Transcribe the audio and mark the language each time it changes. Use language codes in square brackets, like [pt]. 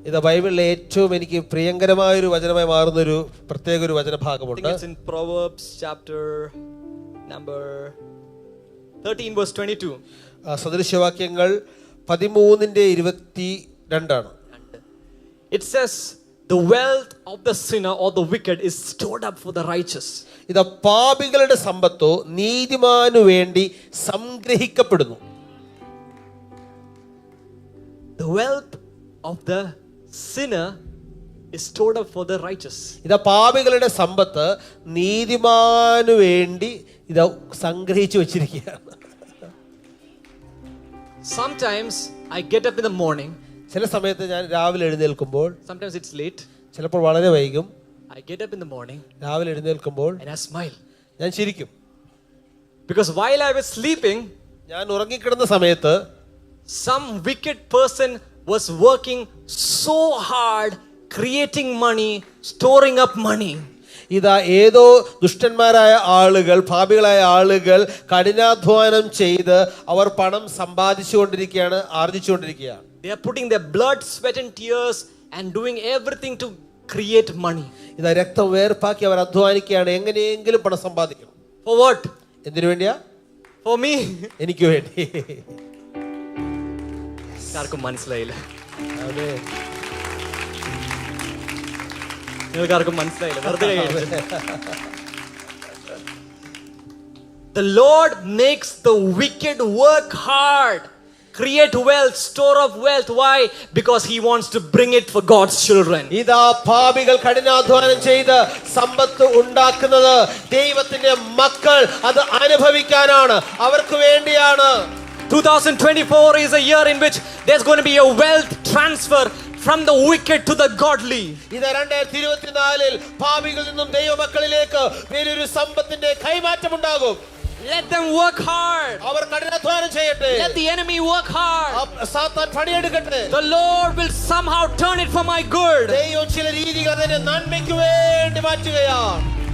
[ml] ഇത് ബൈബിളിലെ ഏറ്റവും എനിക്ക് പ്രിയങ്കരമായ ഒരു വചനമായി മാറുന്ന ഒരു പ്രത്യേക ഒരു വചനഭാഗമുണ്ട്. [en] It's in Proverbs chapter number 13 verse 22. [ml] സദൃശവാക്യങ്ങൾ 13:22 ആണ്. [en] It says, the wealth of the sinner or the wicked is stored up for the righteous. [ml] ഇത് പാപികളുടെ സമ്പത്തോ നീതിമാനു വേണ്ടി സംഗ്രഹിക്കപ്പെടുന്നു. [en] The wealth of the sinner is stored up for the righteous. [ml] ഇത് പാപികളുടെ സമ്പത്ത് നീതിമാനു വേണ്ടി ഇത് സംഗ്രഹിച്ചു വെച്ചിരിക്കുകയാണ്. [en] Sometimes I get up in the morning. [ml] ചില സമയത്ത് ഞാൻ രാവിലെ എഴുന്നേൽക്കുമ്പോൾ, [en] Sometimes it's late. [ml] ചിലപ്പോൾ വളരെ വൈകും. [en] I get up in the morning [ml] രാവിലെ എഴുന്നേൽക്കുമ്പോൾ [en] and I smile. [ml] ഞാൻ ചിരിക്കും. [en] Because while I was sleeping, [ml] ഞാൻ ഉറങ്ങിക്കിടന്ന സമയത്ത് [en] some wicked person was working so hard, creating money, storing up money. [ml] ഇതാ ഏതോ ദുഷ്ടന്മാരായ ആളുകൾ, പാപികളായ ആളുകൾ കഠിനാധ്വാനം ചെയ്ത് അവർ പണം സമ്പാദിച്ചുകൊണ്ടിരിക്കുകയാണ്, ആർജിച്ചുകൊണ്ടിരിക്കുകയാണ്. [en] They are putting their blood, sweat and tears and doing everything to create money. [ml] ഇതാ രക്തം വേർപ്പാക്കി അവർ അധ്വാനിക്കുകയാണ്, എങ്ങനെയെങ്കിലും പണം സമ്പാദിക്കണം. [en] For what? [ml] എന്തിനു വേണ്ടിയാ? [en] For me. [ml] എനിക്ക് വേണ്ടി. ആർക്കും മനസ്സിലായില്ല. ആമേൻ. നിങ്ങൾക്ക് ആർക്കും മനസ്സിലായില്ല. വെറുതെ [en] The Lord makes the wicked work hard, create wealth, store of wealth. Why? Because He wants to bring it for God's children. [ml] ഇതാ പാപികൾ കഠിനാധ്വാനം ചെയ്ത് സമ്പത്ത് ഉണ്ടാക്കുന്നത് ദൈവത്തിന്റെ മക്കൾ അത് അനുഭവിക്കാനാണ്, അവർക്ക് വേണ്ടിയാണ്. [en] 2024 is a year in which there's going to be a wealth transfer from the wicked to the godly. [ml] ഇത് 2024 പാപികളിൽ നിന്നും ദൈവമക്കളിലേക്ക് വലിയൊരു സമ്പത്തിന്റെ കൈമാറ്റം ഉണ്ടാകും. [en] Let them work hard. [ml] അവർ കഠിനാധ്വാനം ചെയ്യട്ടെ. [en] Let the enemy work hard. [ml] സാത്താൻ പണിയെടുക്കട്ടെ. [en] The Lord will somehow turn it for my good. [ml] ദൈവം ചില രീതികൾ അതിനെ നന്മയ്ക്ക് വേണ്ടി മാറ്റുകയാണ്.